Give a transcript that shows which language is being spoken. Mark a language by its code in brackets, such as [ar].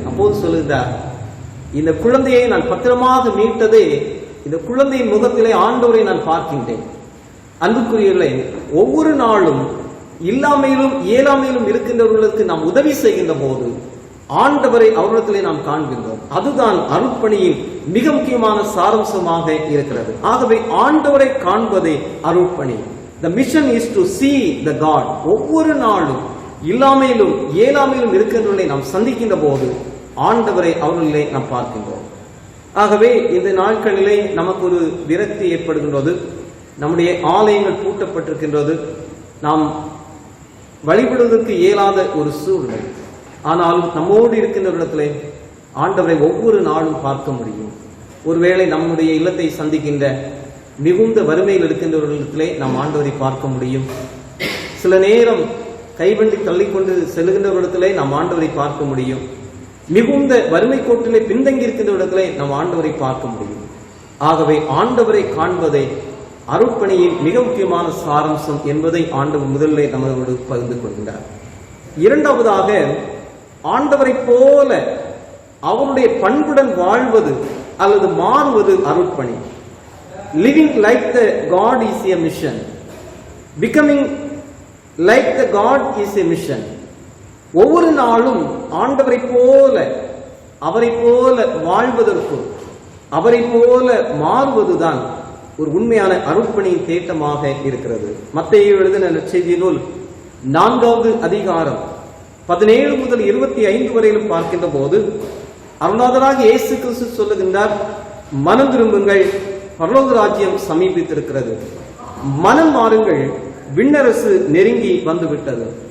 [ta] அப்போது சொல்லுகிறார், இந்த குழந்தையை நான் பத்திரமாக மீட்டதே இந்த குழந்தையின் முகத்திலே ஆண்டவரை நான் பார்க்கின்றேன். அன்புக்குரியவர்களே, ஒவ்வொரு நாளும் இல்லாமையிலும் இயலாமையிலும் இருக்கின்றவர்களுக்கு நாம் உதவி செய்கின்ற போது ஆண்டவரை அவரிடத்திலே நாம் காண்கின்றோம். அதுதான் அருட்பணியின் மிக முக்கியமான சாரம்சமாக இருக்கிறது. ஆகவே ஆண்டவரை காண்பதே அருட்பணி. [en] The mission is to see the God. [ta] ஒவ்வொரு நாளும் இல்லாமையிலும் இயலாமையிலும் இருக்கின்றவர்களை நாம் சந்திக்கின்ற போது ஆண்டவரை அவர்களிலே நாம் பார்க்கின்றோம். ஆகவே இந்த நாட்களிலே நமக்கு ஒரு விரக்தி ஏற்படுகின்றது. நம்முடைய ஆலயங்கள் பூட்டப்பட்டிருக்கின்றது. நாம் வழிபடுவதற்கு இயலாத ஒரு சூழ்நிலை. ஆனாலும் நம்மோடு இருக்கின்ற இடத்திலே ஆண்டவரை ஒவ்வொரு நாளும் பார்க்க முடியும். ஒருவேளை நம்முடைய இல்லத்தை சந்திக்கின்ற மிகுந்த வறுமையில் இருக்கின்றவர்களிடத்திலே நாம் ஆண்டவரை பார்க்க முடியும். சில நேரம் கைவண்டி தள்ளிக்கொண்டு செல்கின்றவர்களிடத்திலே நாம் ஆண்டவரை பார்க்க முடியும். மிகுந்த வறுமை கோட்டிலே பின்தங்கி இருக்கின்ற இடத்திலே நாம் ஆண்டவரை பார்க்க முடியும். ஆகவே ஆண்டவரை காண்பதை அருட்பணியின் மிக முக்கியமான சாரம்சம் என்பதை ஆண்டவர் முதலிலே நம்மளோடு பகிர்ந்து கொள்கிறார். இரண்டாவதாக, ஆண்டவரை போல அவருடைய பண்புடன் வாழ்வது அல்லது மாறுவது அருட்பணி. [en] Living like the God is a mission. Becoming like the God is a mission. [ta] ஒவ்வொரு நாளும் ஆண்டவரை போல அவரை போல வாழ்வதற்கு அவரை போல மாறுவதுதான் ஒரு உண்மையான அருட்பணியின் தேட்டமாக இருக்கிறது. மத்தேயு எழுதின நற்செய்தி நூல் 4வது அதிகாரம் 17 முதல் 25 வரையிலும் பார்க்கின்ற போது அருளாதராக இயேசு கிறிஸ்து சொல்லுகின்றார், மனம் திரும்புங்கள், பரலோக ராஜ்யம் சமீபித்திருக்கிறது, மனம் மாறுங்கள், விண்ணரசு நெருங்கி வந்துவிட்டது.